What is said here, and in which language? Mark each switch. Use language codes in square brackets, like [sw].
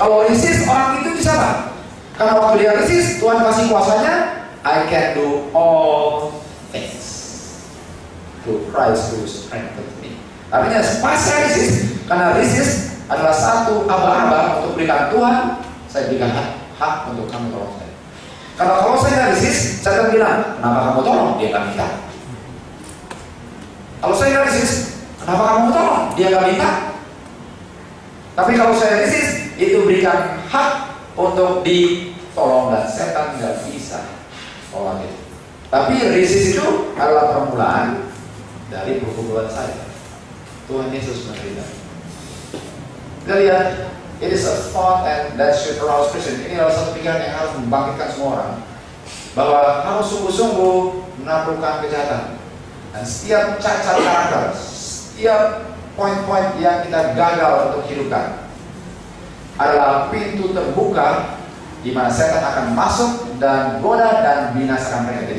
[id] Kalau resist, orang itu bisa apa? Karena waktu dia resist, Tuhan kasih kuasanya. [en] I can do all things through Christ who strengthens me. [id] Artinya pas saya resist, karena resist adalah satu aba-aba untuk berikan Tuhan, saya berikan hak untuk kamu tolong saya. Karena kalau saya nggak resist, saya akan bilang, kenapa kamu tolong? Dia nggak minta. Kalau saya nggak resist, kenapa kamu tolong? Dia nggak minta. Tapi kalau saya resist, itu berikan hak untuk ditolong dan setan nggak bisa tolong itu. Tapi resist itu adalah permulaan dari pergumulan saya. Tuhan Yesus menderita. Kita lihat, [en] it is a thought and that should arouse Christian. [id] Ini adalah satu pikiran yang harus membangkitkan semua orang, bahwa harus sungguh-sungguh menaklukkan kejahatan. Dan setiap cacat karakter, setiap poin-poin yang kita gagal untuk hidupkan adalah pintu terbuka di mana setan akan masuk dan goda dan binasakan mereka.